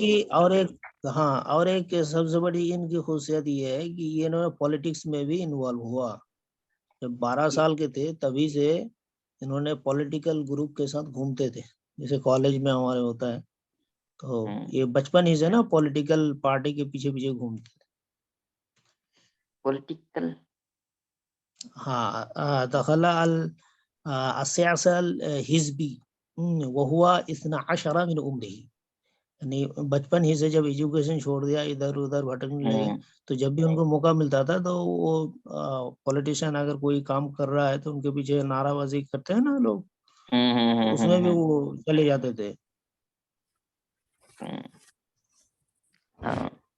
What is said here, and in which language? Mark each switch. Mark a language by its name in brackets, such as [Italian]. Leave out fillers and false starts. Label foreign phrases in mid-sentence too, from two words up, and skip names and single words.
[Hindi] कि और एक सबसे बड़ी इनकी खूसियत ये है कि ये इन्होंने पॉलिटिक्स में भी इन्वॉल्व हुआ। जब 12 साल के थे तभी से इन्होंने पॉलिटिकल ग्रुप के साथ घूमते थे, जैसे कॉलेज में हमारे होता है। तो ये बचपन ही से ना पॉलिटिकल पार्टी के पीछे पीछे घूमते थे। पॉलिटिकल, हाँ, [Arabic] دخل الحزب وهو 12 من عمره, [Hindi] यानी बचपन ही से जब एजुकेशन छोड़ दिया, इधर उधर भटकने लगे। तो जब भी उनको मौका मिलता था तो वो पॉलिटिशियन अगर कोई काम कर रहा है तो उनके पीछे नाराबाजी करते हैं ना लोग, तो उसमें भी वो चले जाते थे। हाँ।